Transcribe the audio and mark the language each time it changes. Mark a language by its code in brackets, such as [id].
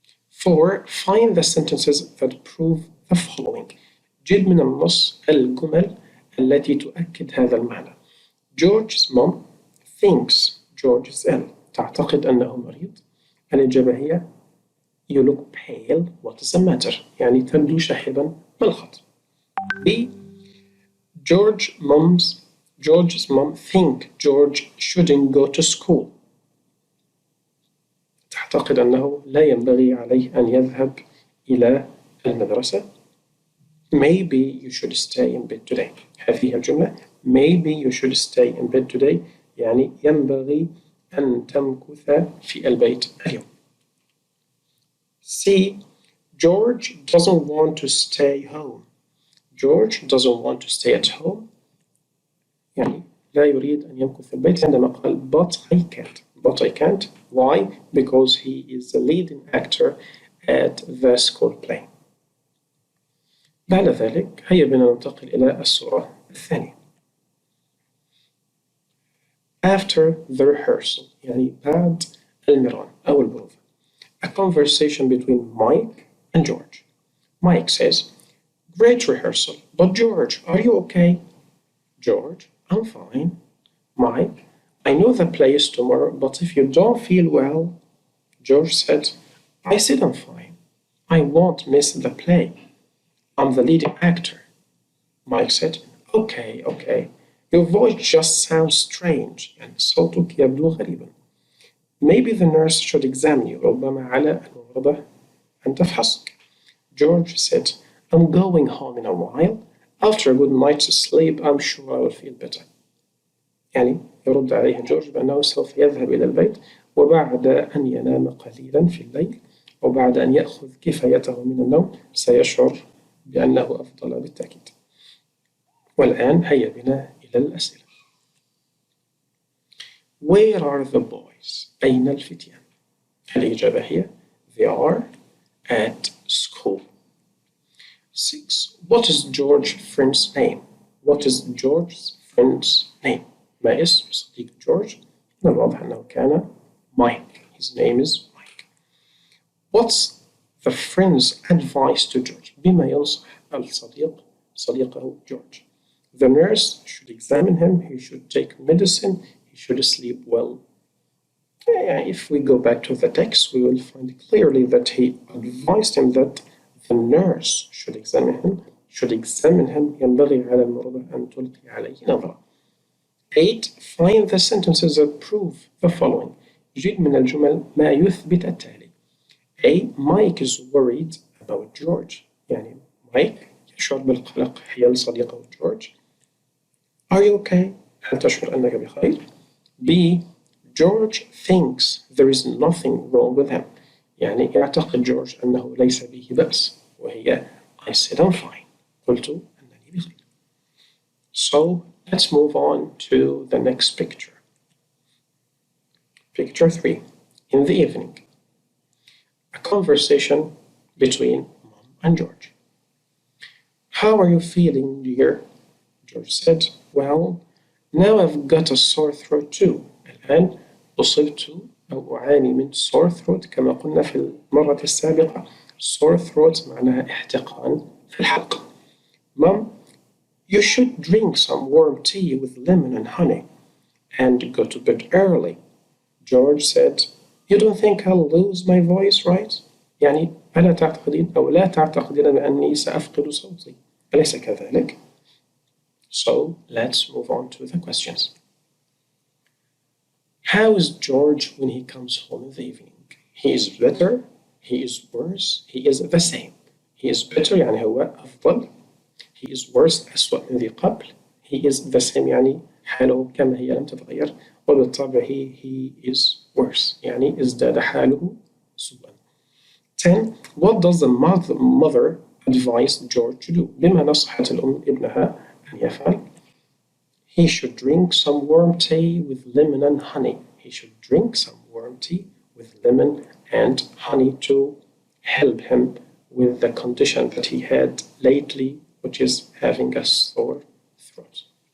[en] 4. Find the sentences that prove the following. [ar] جد من النص الجمل التي تؤكد هذا المعنى. [en] George's mom thinks George is ill. [ar] تعتقد أنه مريض. الإجابة هي [en] You look pale. What is the matter? [ar] يعني تبدو شاحبا. ما الخطأ؟ B. [en] George's mom think George shouldn't go to school. [ar] تعتقد أنه لا ينبغي عليه أن يذهب إلى المدرسة. [en] Maybe you should stay in bed today. [ar] هذه الجملة [en] Maybe you should stay in bed today [ar] يعني ينبغي أن تمكث في البيت اليوم. [en] C. George doesn't want to stay home. George doesn't want to stay at home [ar] يعني لا يريد أن يمكث في البيت عندما قال [en] but I can't. But I can't. Why? Because he is the leading actor at the school play. [ar] بعد ذلك هيا بنا ننتقل إلى الصورة الثانية. [en] After the rehearsal [ar] يعني بعد المران أو البروفا. [en] A conversation between Mike and George. Mike says, great rehearsal, but George, are you okay? George, I'm fine. Mike, I know the play is tomorrow, but if you don't feel well, George said, I said I'm fine. I won't miss the play. I'm the leading actor. Mike said, okay, okay. Your voice just sounds strange. [ar] يعني صوتك يبدو غريبا. [en] Maybe the nurse should examine you. [ar] ربما على الممرضة أن تفحصك. [en] George said, I'm going home in a while. After a good night's sleep, I'm sure I will feel better. [ar] يعني يرد عليه جورج بأنه سوف يذهب إلى البيت وبعد أن ينام قليلا في الليل وبعد أن يأخذ كفايته من النوم سيشعر بأنه أفضل بالتأكيد. والآن هيا بنا إلى الأسئلة. [en] Where are the boys? [ar] أين الفتيان؟ الإجابة هي [en] They are at school. [ar] 6. [en] What is George's friend's name? What is George's friend's name? [ar] ما اسم صديق جورج؟ من الواضح أنه كان Mike. [en] His name is Mike. What's the friend's advice to George? [ar] بما ينصح الصديق صديقه جورج. [en] The nurse should examine him. He should take medicine. He should sleep well. If we go back to the text, we will find clearly that he advised him that the nurse should examine him. [ar] ينبغي على المرضى أن تلقي عليه نظرة. [en] 8. Find the sentences that prove the following. [ar] جيد من الجمل ما يثبت التالي. [en] A. Mike is worried about George. [ar] يعني مايك يشعر بالقلق حيال صديقه جورج. [en] Are you okay? [ar] هل تشعر أنك بخير؟ B. [en] George thinks there is nothing wrong with him. [ar] يعني يعتقد جورج أنه ليس به بأس. وهي [en] I said I'm fine. [ar] قلت أنني بخير. [en] So let's move on to the next picture. Picture 3. In the evening. A conversation between Mom and George. How are you feeling, dear? George said, well, now I've got a sore throat too. [ar] الآن أصبت أو أعاني من sore throat كما قلنا في المرة السابقة. Sore throat معناها احتقان في الحلق. [en] Mom, you should drink some warm tea with lemon and honey and go to bed early. George said, you don't think I'll lose my voice, right? [ar] يعني ألا تعتقدين أو لا تعتقدين بأني سأفقد صوتي أليس كذلك؟ [en] So let's move on to the questions. How is George when he comes home in the evening? He is better, he is worse, he is the same. He is better [ar] يعني هو أفضل. [en] He is worse [ar] أسوأ من ذي قبل. [en] He is the same [ar] يعني حاله كما هي لم تتغير. وبالطبع [en] he is worse [ar] يعني ازداد حاله سوءا. [en] 10. What does the mother advise George to do? [ar] بما نصحت الأم ابنها أن يفعل. [en] He should drink some warm tea with lemon and honey. He should drink some warm tea with lemon and honey to help him with the condition that he had lately, which is having a sore throat.